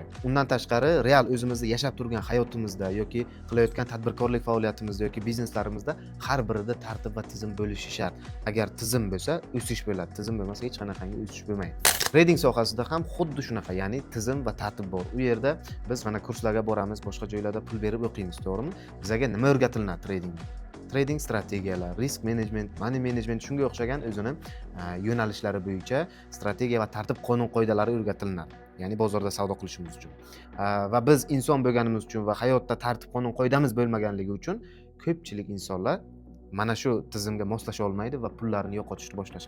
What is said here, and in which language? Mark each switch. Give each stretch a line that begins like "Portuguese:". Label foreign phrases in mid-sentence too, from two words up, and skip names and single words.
Uzbek: Undan tashqari real o'zimizda yashab turgan hayotimizda yoki qilayotgan tadbirkorlik faoliyatimizda yoki bizneslarimizda har birida tartib va tizim bo'lishi shart. Agar tizim bo'lsa, o'sish bo'ladi. Tizim bo'lmasa hech qanaqangi o'sish bo'lmaydi. Trading sohasida ham xuddi shunaqa, ya'ni tizim va tartib bor. U yerda biz mana kurslarga boramiz, boshqa joylarda pul berib o'qiymiz, to'g'rimi? Bizga nima o'rgatiladi tradingda? Trading strategiyalar,
English: risk management, money management
Uzbek: shunga o'xshagan o'zini yo'nalishlari bo'yicha strategiya va tartib qonun qoidalari o'rgatiladi. Ya'ni bozorda savdo qilishimiz uchun. Va biz inson bo'lganimiz uchun va hayotda tartib qonun qoidamiz bo'lmaganligi uchun ko'pchilik insonlar mana shu tizimga moslasha olmaydi va pullarini yo'qotishni boshlashadi.